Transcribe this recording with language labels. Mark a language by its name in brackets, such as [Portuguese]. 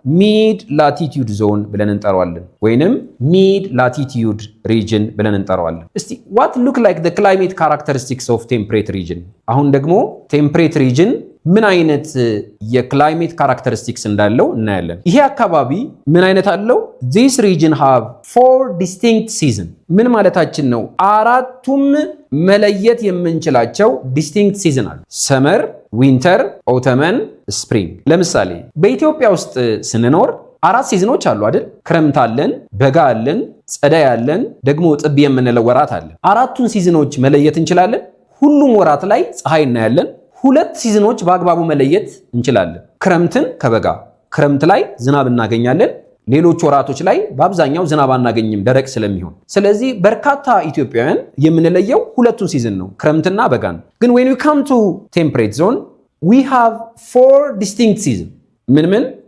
[Amharic] ሚድ ላቲቲዩድ ዞን ብለን እንጠራዋለን፣ ወይንም ሚድ ላቲቲዩድ ሪጅን ብለን እንጠራዋለን። እስቲ [English] what look like the climate characteristics of temperate region። [Amharic] አሁን ደግሞ ቴምፕሬት ሪጅን ምን አይነት የክላይሜት ካራክተሪስቲክስ እንዳለው እናያለን። ይሄ አካባቢ ምን አይነት አለው? [English] this region have 4 distinct season። [Amharic] ምን ማለታችን ነው? አራቱም መለየት የምንችላቸው ዲስቲንክት ሲዝን አሉ። ሰመር፣ ዊንተር፣ ኦተመን፣ ስፕሪንግ። ለምሳሌ በኢትዮጵያ ውስጥ ስንኖር 4 ሲዝኖች አሉ አይደል? ክረምት አለን፣ በጋ አለን፣ ጸደይ አለን፣ ደግሞ ጥቢ የምንለው ወራት አለ። አራቱን ሲዝኖች መለየት እንችላለን። ሁሉም ወራት ላይ ፀሐይ እናያለን። 2 ሲዝኖች በአግባቡ መለየት እንችላለን፣ ክረምትን ከበጋ። ክረምት ላይ ዝናብ እናገኛለን፣ ሌሎች ወራቶች ላይ በአብዛኛው ዝናብ አናገኝም ደረቅ ስለሚሆን። ስለዚህ በርካታ ኢትዮጵያውያን የምንለየው 2ቱን ሲዝን ነው፣ ክረምትና በጋን። ግን [English] when we come to temperate zone we have 4 distinct season። [Amharic] ምን?